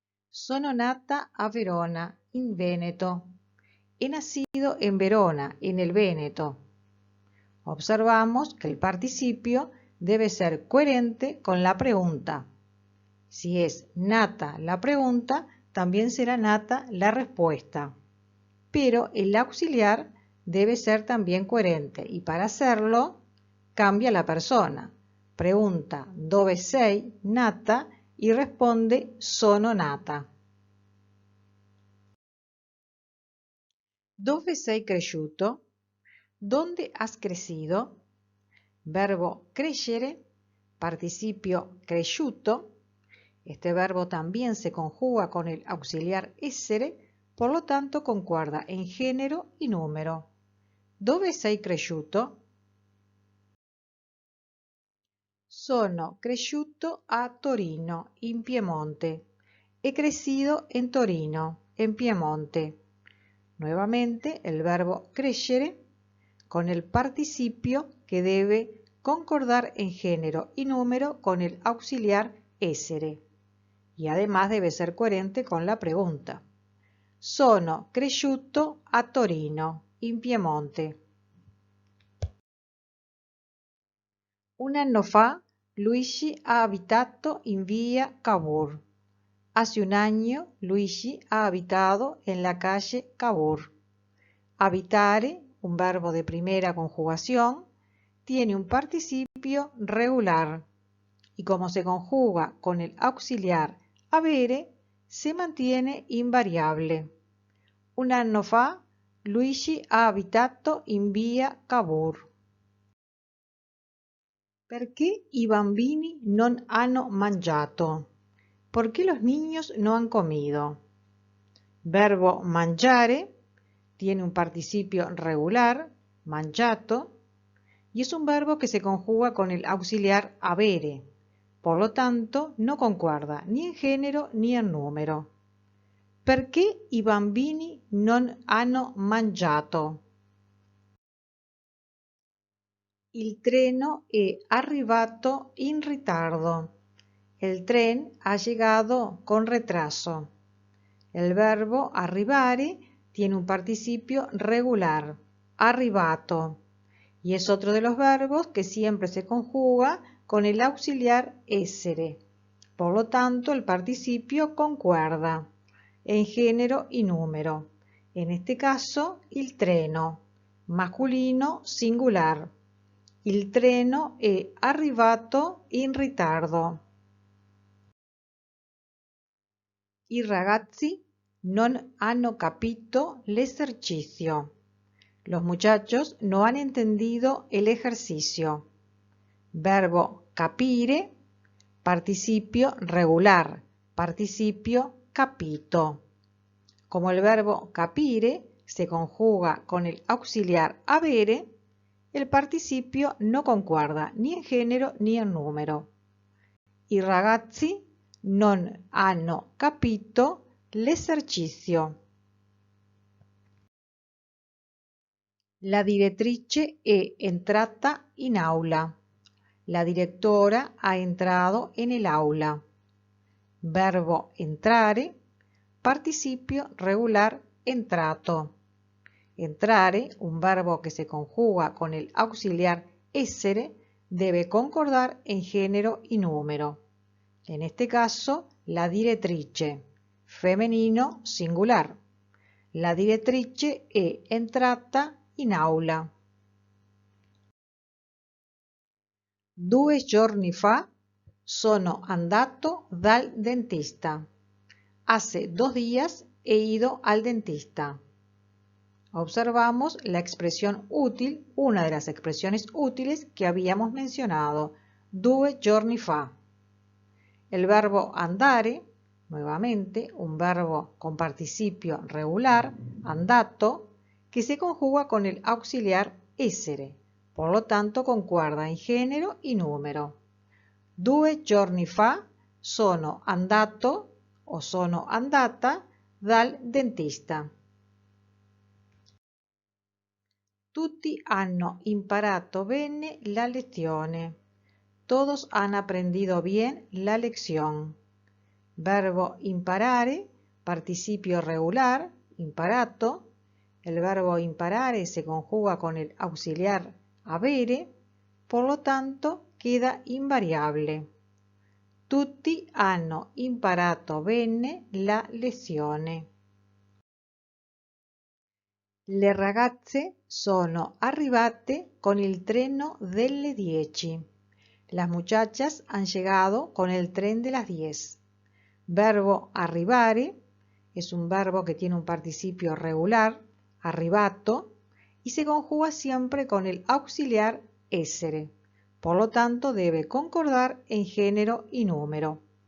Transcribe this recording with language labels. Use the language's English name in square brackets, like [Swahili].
[Italian] Sono nata a Verona, in Veneto. [Spanish] He nacido en Verona, en el Véneto. Observamos que el participio debe ser coherente con la pregunta. Si es nata la pregunta, también será nata la respuesta. Pero el auxiliar debe ser también coherente y para hacerlo cambia la persona. Pregunta [Italian] dove sei nata [Spanish] y responde [Italian] sono nata. Dove sei cresciuto? [Spanish] ¿Dónde has crecido? Verbo crescere, participio cresciuto. Este verbo también se conjuga con el auxiliar essere, por lo tanto concuerda en género y número. [Italian] Dove sei cresciuto? Sono cresciuto a Torino, in Piemonte. [Spanish] He crecido en Torino, en Piemonte. Nuevamente el verbo crescere con el participio que debe concordar en género y número con el auxiliar essere. Y además debe ser coherente con la pregunta. [Italian] Sono cresciuto a Torino, in Piemonte. Un anno fa Luigi ha abitato in via Cavour. [Spanish] Hace un año Luigi ha habitado en la calle Cavour. Habitare, un verbo de primera conjugación, tiene un participio regular y como se conjuga con el auxiliar avere, se mantiene invariable. [Italian] Un anno fa Luigi ha abitato in via Cavour. Perché i bambini non hanno mangiato? [Spanish] ¿Por qué los niños no han comido? Verbo mangiare tiene un participio regular, mangiato, y es un verbo que se conjuga con el auxiliar avere. Por lo tanto, no concuerda ni en género ni en número. [Italian] Perché i bambini non hanno mangiato? Il treno è arrivato in ritardo. [Spanish] El tren ha llegado con retraso. El verbo arrivare tiene un participio regular, arrivato, y es otro de los verbos que siempre se conjuga con el auxiliar essere. Por lo tanto, el participio concuerda en género y número. En este caso, [Italian] il treno, [Spanish] masculino singular. [Italian] Il treno è arrivato in ritardo. I ragazzi non hanno capito l'esercicio. [Spanish] Los muchachos no han entendido el ejercicio. Verbo capire, participio regular, participio capito. Como el verbo capire se conjuga con el auxiliar avere, el participio no concuerda ni en género ni en número. [Italian] I ragazzi non hanno capito l'esercicio. La direttrice è entrata in aula. [Spanish] La directora ha entrado en el aula. Verbo entrare, participio regular entrato. Entrare, un verbo que se conjuga con el auxiliar essere, debe concordar en género y número. En este caso, [Italian] la direttrice, [Spanish] femenino singular. [Italian] La direttrice è entrata in aula. 2 giorni fa sono andato dal dentista. [Spanish] Hace 2 días he ido al dentista. Observamos la expresión útil, una de las expresiones útiles que habíamos mencionado, [Italian] 2 giorni fa. [Spanish] El verbo andare, nuevamente, un verbo con participio regular, andato, que se conjuga con el auxiliar essere, por lo tanto concuerda en género y número. [Italian] 2 giorni fa sono andato o sono andata dal dentista. Tutti hanno imparato bene la lezione. [Spanish] Todos han aprendido bien la lección. Verbo imparare, participio regular, imparato. El verbo imparare se conjuga con el auxiliar avere, por lo tanto queda invariable. [Italian] Tutti hanno imparato bene la lezione. Le ragazze sono arrivate con il treno delle 10. [Spanish] Las muchachas han llegado con el tren de las 10. Verbo arrivare es un verbo que tiene un participio regular, arrivato, y se conjuga siempre con el auxiliar essere. Por lo tanto, debe concordar en género y número.